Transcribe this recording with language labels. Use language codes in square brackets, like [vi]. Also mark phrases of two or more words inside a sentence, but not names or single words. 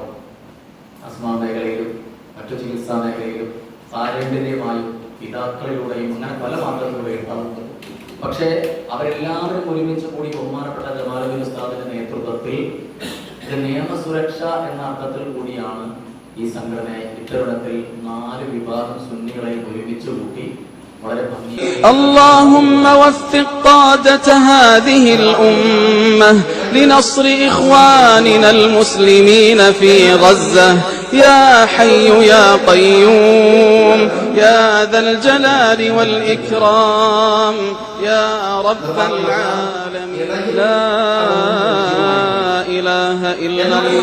[ml] അസ്മാ മേഖലയിലും മറ്റു ചികിത്സാ മേഖലയിലും പാരമ്പര്യമായും പിതാക്കളിലൂടെയും അങ്ങനെ പല മാർഗങ്ങളിലൂടെയും ഉണ്ടാകുന്നു. പക്ഷേ അവരെല്ലാവരും ഒരുമിച്ച് കൂടി ബഹുമാനപ്പെട്ട ജമാലുദ്ദീൻ ഉസ്താദിന്റെ നേതൃത്വത്തിൽ ഇത് നിയമസുരക്ഷ എന്ന അർത്ഥത്തിൽ കൂടിയാണ് ഈ സംഘടനയെ ഇത്തരുണത്തിൽ 4 വിഭാഗം സുന്നികളെ ഒരുമിച്ച് കൂട്ടി വളരെ ഭംഗിയായി. [ar] اللهم وفق قادة هذه الأمة لنصر إخواننا المسلمين في غزة يا حي يا قيوم يا ذا الجلال والإكرام يا رب العالمين لا إله إلا الله.